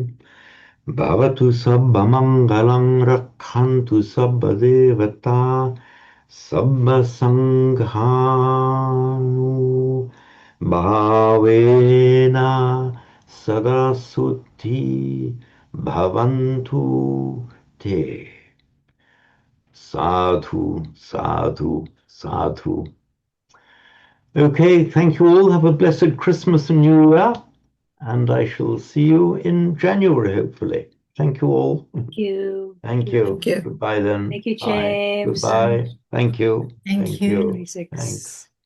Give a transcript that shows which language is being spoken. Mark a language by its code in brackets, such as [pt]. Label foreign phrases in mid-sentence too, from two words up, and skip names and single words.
[pi] Bhavatu sabba mangalang rakhantu sabba devata sabba sanghanu bhavena sada suti bhavantu te. Sadhu, sadhu, sadhu. [en] Okay, thank you all. Have a blessed Christmas and New Year. And I shall see you in January, hopefully. Thank you all. Thank you. Thank you. Thank you. Goodbye then. Thank you, Bye. James. Goodbye. Thank you. Thank you.